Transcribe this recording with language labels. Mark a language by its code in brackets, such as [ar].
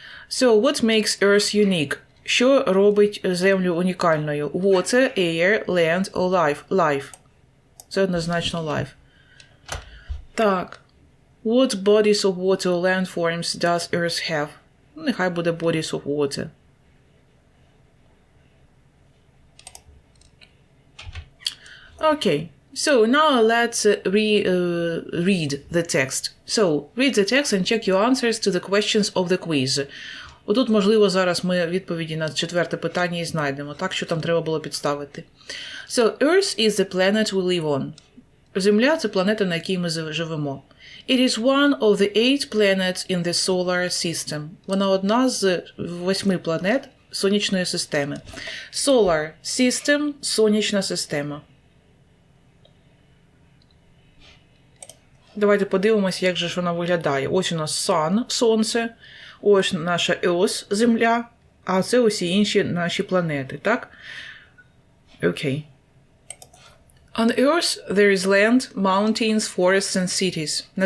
[en] So, what makes Earth unique? [uk] Що робить Землю унікальною? [en] Water, air, land or life? Life. [uk] Це однозначно life. Так. [en] What bodies of water or landforms does Earth have? [uk] Нехай буде [en] bodies of water. Okay. So, now let's read the text. So, read the text and check your answers to the questions of the quiz. [uk] Отут, можливо, зараз ми відповіді на 4-те питання і знайдемо. Так, що там треба було підставити. [en] So, Earth is the planet we live on. [uk] Земля – це планета, на якій ми живемо. [en] It is one of the 8 planets in the solar system. [uk] Вона одна з 8 планет сонячної системи. [en] Solar system [uk] – сонячна система. Давайте подивимося, як же ж вона виглядає. Ось у нас sun, сонце, ось наша Earth, земля, а це усі інші наші планети, так? Окей. [en] On Earth there is land, mountains, forests and cities.